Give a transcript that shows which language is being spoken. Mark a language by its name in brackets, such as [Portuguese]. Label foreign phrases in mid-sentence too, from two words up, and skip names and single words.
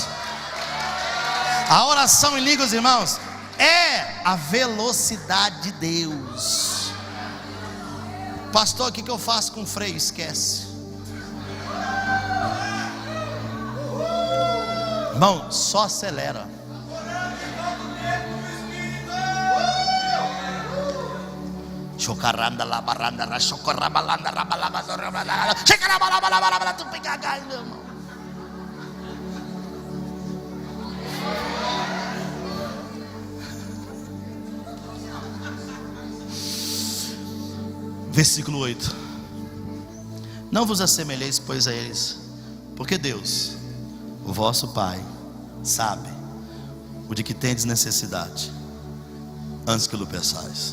[Portuguese] A oração em línguas, irmãos, é a velocidade de Deus. Pastor, o que eu faço com o freio? Esquece. Irmão, só acelera. Chocaranda la baranda ra chocorabalanda rabalaba rabalaba checarabalaba tu pegagai, meu irmão. Versículo 8. Não vos assemelheis, pois, a eles, porque Deus, o vosso Pai, sabe o de que tendes necessidade, antes que o peçais.